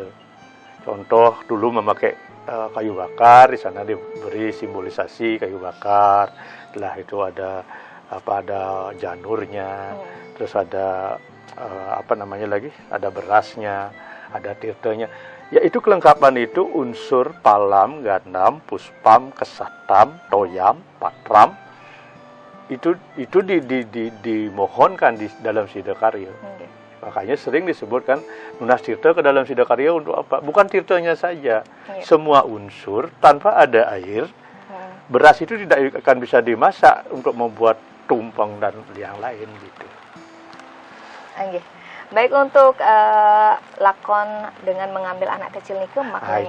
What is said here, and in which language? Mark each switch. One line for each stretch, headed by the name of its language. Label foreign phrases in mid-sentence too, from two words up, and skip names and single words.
Indonesian: Contoh dulu memakai kayu bakar, di sana diberi simbolisasi kayu bakar. Setelah itu ada janurnya, terus ada ada berasnya, ada tirtanya. Yaitu kelengkapan itu unsur
Sanskrit: palam, gandam, puspam, kesatam, toyam, patram.
Indonesian: Itu dimohonkan di dalam Sidakarya. Makanya sering disebutkan
Balinese: nunas tirta
Indonesian: ke dalam Sidakarya untuk apa? Bukan tirtanya saja, semua unsur tanpa ada air, beras itu tidak akan bisa dimasak untuk membuat tumpeng dan yang lain gitu. Baik, untuk lakon dengan mengambil anak kecil niku maknanya.